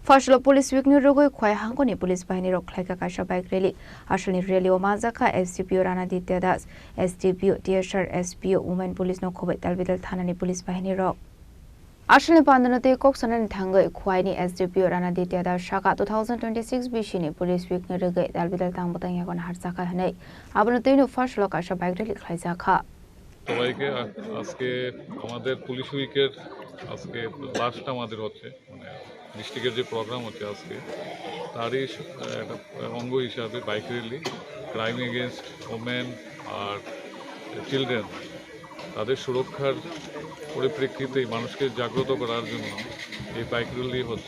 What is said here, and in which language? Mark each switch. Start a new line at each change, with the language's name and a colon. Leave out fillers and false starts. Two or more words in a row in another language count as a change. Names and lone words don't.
Kok Borok: Faslo
English: police week
Kok Borok: ni rogoi khwai hangoni police bahini rok khlaika kaisa
English: bike rally
Kok Borok: ashalni rally o majaka SDPO Rana Ditya Das SDPO TSR SPO
English: women police
Kok Borok: no khobai talbidal thanani police bahini rok Ashalni pandanote koksanani thangai khwaini SDPO Rana Ditya Das shaka 2026 bishini
English: police week
Kok Borok: ni rogoi talbidal tangbotang yagon harsaka hanai abanoteino faslo kaisa
English: bike rally
Kok Borok: khlaisa kha
Bangla: সবাইকে আজকে আমাদের
English: police week's
Bangla: আজকে লাস্ট আমাদের হচ্ছে মানে ডিস্ট্রিক্টের যে প্রোগ্রাম হচ্ছে আজকে তারই একটা অঙ্গ হিসাবে
English: bike rally crime against women
Bangla: আর চিলড্রেন তাদের সুরক্ষার পরিপ্রেক্ষিতে মানুষকে জাগ্রত করার জন্য এই
English: bike rally
Bangla: হচ্ছে।